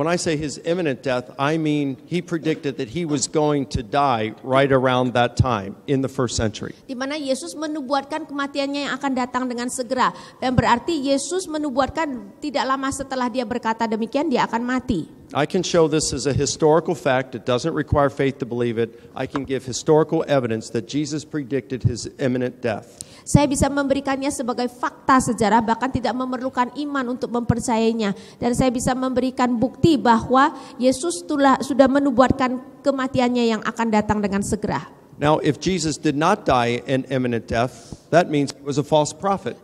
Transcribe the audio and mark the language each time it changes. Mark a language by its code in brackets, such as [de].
[en] When I say his imminent death, I mean he predicted that he was going to die right around that time in the 1st century. [id] Di mana Yesus menubuatkan kematiannya yang akan datang dengan segera, dan berarti Yesus menubuatkan tidak lama setelah dia berkata demikian dia akan mati. [en] I can show this as a historical fact. It doesn't require faith to believe it. I can give historical evidence that Jesus predicted his imminent death. [id] Saya bisa memberikannya sebagai fakta sejarah, bahkan tidak memerlukan iman untuk mempercayainya. Dan saya bisa memberikan bukti bahwa Yesus sudah menubuatkan kematiannya yang akan datang dengan segera. [en] Now, if Jesus did not die an imminent death, that means he was a false prophet.